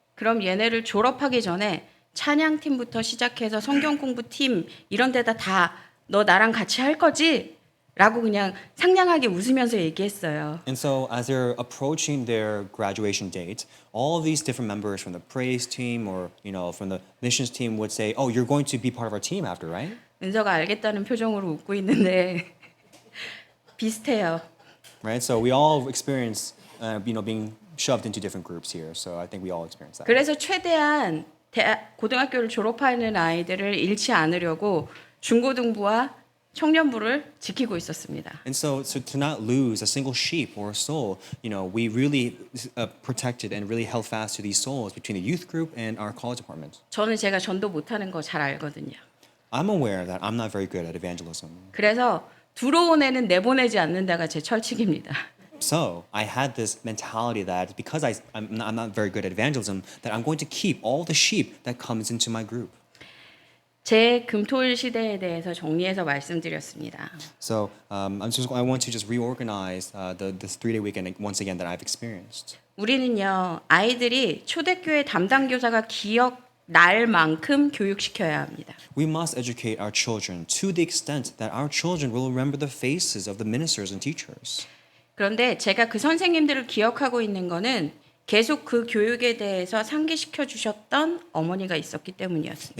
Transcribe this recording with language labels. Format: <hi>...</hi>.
<ko>그럼 얘네를 졸업하기 전에 찬양팀부터 시작해서 성경 공부팀 이런 데다 다 너 나랑 같이 할 거지? 라고 그냥 상냥하게 웃으면서 얘기했어요.</ko> <en>And so as they're approaching their graduation date, all of these different members from the praise team or from the missions team would say, "Oh, you're going to be part of our team after, right?"</en> <ko>은서가 알겠다는 표정으로 웃고 있는데 비슷해요.</ko> <en>Right? So we all experience being shoved into different groups here. So I think we all experience that.</en> <ko>그래서 최대한 고등학교를 졸업하는 아이들을 잃지 않으려고 중고등부와 청년부를 지키고 있었습니다.</ko> <en>And so to not lose a single sheep or a soul, we really protected and really held fast to these souls between the youth group and our college department.</en> <ko>저는 제가 전도 못하는 거 잘 알거든요.</ko> <en>I'm aware that I'm not very good at evangelism.</en> <ko>그래서 들어온 애는 내보내지 않는다가 제 철칙입니다.</ko> <en>So I had this mentality that because I'm not very good at evangelism, that I'm going to keep all the sheep that comes into my group.</en> <ko>제 금토일 시대에 대해서 정리해서 말씀드렸습니다.</ko> <en>So I want to just reorganize this 3-day weekend once again that I've experienced.</en> <ko>우리는요 아이들이 초대교회 담당 교사가 기억날 만큼 교육시켜야 합니다.</ko> <en>We must educate our children to the extent that our children will remember the faces of the ministers and teachers.</en> <ko>그런데 제가 그 선생님들을 기억하고 있는 거는 계속 그 교육에 대해서 상기시켜 주셨던 어머니가 있었기 때문이었습니다.</ko>